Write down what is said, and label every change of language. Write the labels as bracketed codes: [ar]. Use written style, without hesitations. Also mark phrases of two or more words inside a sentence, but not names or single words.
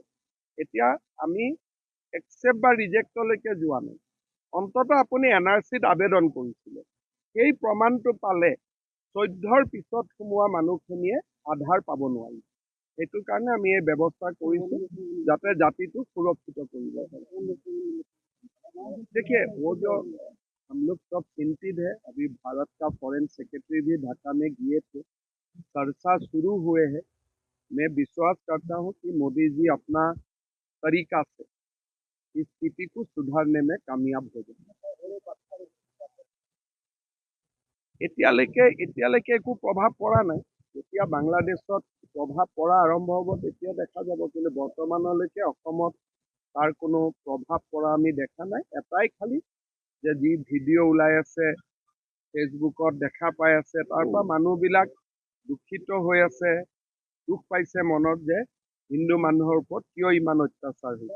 [as] এতিয়া আমি একচেপ্ট বা ৰিজেক্টলৈকে যোৱা নাই। অন্ততঃ আপুনি NRCত আবেদন কৰিছিলে, সেই প্ৰমাণটো পালে 14ৰ পিছত সোমোৱা মানুহখিনিয়ে আধাৰ পাব নোৱাৰিব। সেইটো কাৰণে আমি এই ব্যৱস্থা কৰিছোঁ যাতে জাতিটো সুৰক্ষিত কৰিব পাৰে। [hi] देखिए वो जो हम लोग सब चिंतित है, अभी भारत का [en] foreign secretary [hi] भी ढाका में गए थे, चर्चा शुरू हुए हैं। मैं विश्वास करता हूं कि मोदी जी अपना तरीका से इस स्थिति को सुधारने में कामयाब हो जाएंगे। [as] এতিয়ালৈকে একো প্ৰভাৱ পৰা নাই। যেতিয়া বাংলাদেশত প্ৰভাৱ পৰা আৰম্ভ হ'ব তেতিয়া দেখা যাব, কিন্তু বৰ্তমানলৈকে অসমত তাৰ কোনো প্ৰভাৱ পৰা আমি দেখা নাই। এটাই খালি যে যি ভিডিঅ' ওলাই আছে, ফেচবুকত দেখা পাই আছে, তাৰ পৰা মানুহবিলাক দুখিত হৈ আছে, দুখ পাইছে মনত যে হিন্দু মানুহৰ ওপৰত কিয় ইমান অত্যাচাৰ হৈছে।